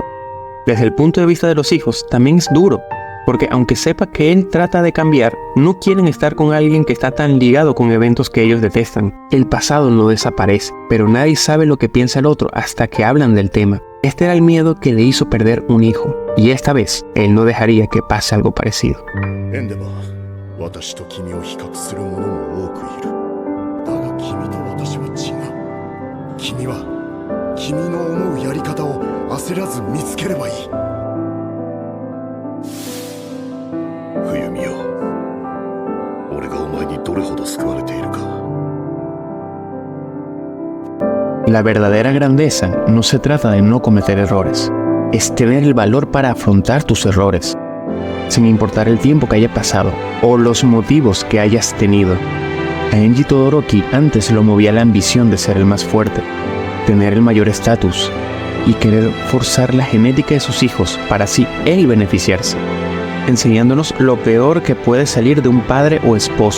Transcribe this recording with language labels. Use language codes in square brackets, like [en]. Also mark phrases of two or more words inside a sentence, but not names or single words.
[es] Desde el punto de vista de los hijos, también es duro, porque aunque sepa que él trata de cambiar, no quieren estar con alguien que está tan ligado con eventos que ellos detestan. El pasado no desaparece, pero nadie sabe lo que piensa el otro hasta que hablan del tema. Este era el miedo que le hizo perder un hijo, y esta vez él no dejaría que pase algo parecido. Endeavor. [ja] 私と君を比較する者も多くいる。だが君と私は違う。君は君の思うやり方を焦らず見つければいい。冬美よ、俺がお前にどれほど救われているか。 [es] La verdadera grandeza no se trata de no cometer errores, es tener el valor para afrontar tus errores, sin importar el tiempo que haya pasado o los motivos que hayas tenido. A Enji Todoroki antes lo movía la ambición de ser el más fuerte, tener el mayor estatus y querer forzar la genética de sus hijos para así él beneficiarse, enseñándonos lo peor que puede salir de un padre o esposo.